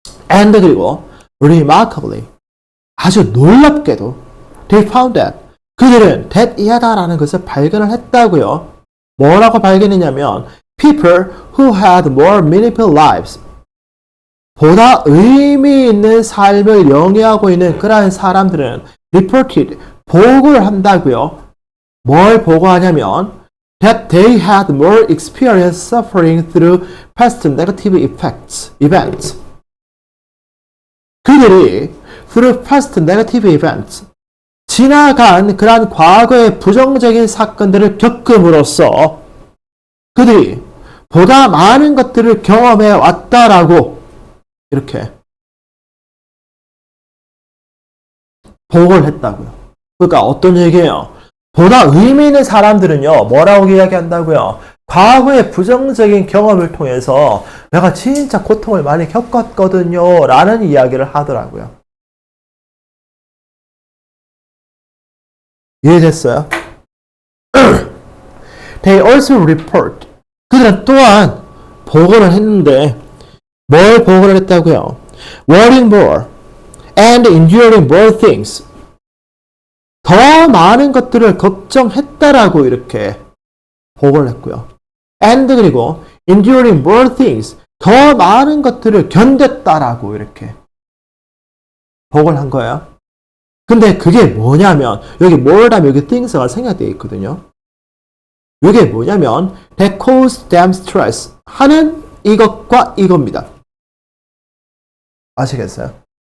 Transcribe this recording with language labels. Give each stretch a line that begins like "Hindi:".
Korean: And 그리고
English: remarkably
Korean: 아주 놀랍게도
English: they found that
Korean: 그들은 that이하다라는 것을 발견을 했다고요. 뭐라고 발견했냐면
English: people who had more meaningful lives
Korean: 보다 의미 있는 삶을 영위하고 있는 그러한 사람들은
English: reported
Korean: 보고를 한다고요. 뭘 보고하냐면
English: that they had more experience suffering through past negative events.
Korean: 그들이
English: through past negative events
Korean: 지나간 그러한 과거의 부정적인 사건들을 겪음으로써 그들이 보다 많은 것들을 경험해 왔다라고 이렇게 보고를 했다고요. 그러니까 어떤 얘기예요? 보다 의미 있는 사람들은요, 뭐라고 이야기한다고요? 과거의 부정적인 경험을 통해서 내가 진짜 고통을 많이 겪었거든요. 라는 이야기를 하더라고요. 이해됐어요?
English: They also report.
Korean: 그들은 또한 보고를 했는데 뭘 보고를 했다고요?
English: Worrying more and enduring more things.
Korean: 더 많은 것들을 걱정했다라고 이렇게 보고를 했고요.
English: And
Korean: 그리고
English: enduring more things.
Korean: 더 많은 것들을 견뎠다라고 이렇게 보고를 한 거예요. 근데 그게 뭐냐면 여기 more 다음에 여기 things가 생략되어 있거든요. 이게 뭐냐면
English: that caused them stress
Korean: 하는 이것과 이겁니다. 아시겠어요?